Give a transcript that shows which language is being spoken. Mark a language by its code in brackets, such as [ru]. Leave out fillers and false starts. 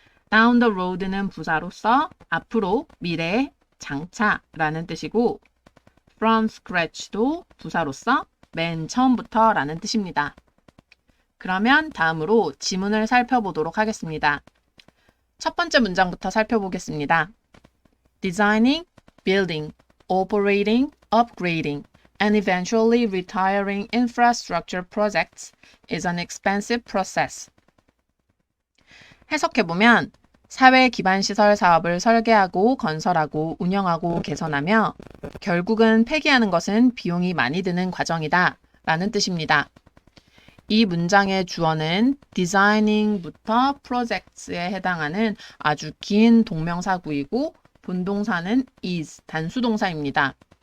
[ko] down the road는 부사로서 앞으로, 미래에, 장차 라는 뜻이고 from scratch도 부사로서 맨 처음부터 라는 뜻입니다. 그러면 다음으로 지문을 살펴보도록 하겠습니다. 첫 번째 문장부터 살펴보겠습니다. [en] Designing, building, operating, upgrading, and eventually retiring infrastructure projects is an expensive process. [ko] 해석해보면 사회 기반 시설 사업을 설계하고 건설하고 운영하고 개선하며 결국은 폐기하는 것은 비용이 많이 드는 과정이다 라는 뜻입니다. 이 문장의 주어는 designing부터 projects에 해당하는 아주 긴 동명사구이고 본동사는 is, 단수동사입니다.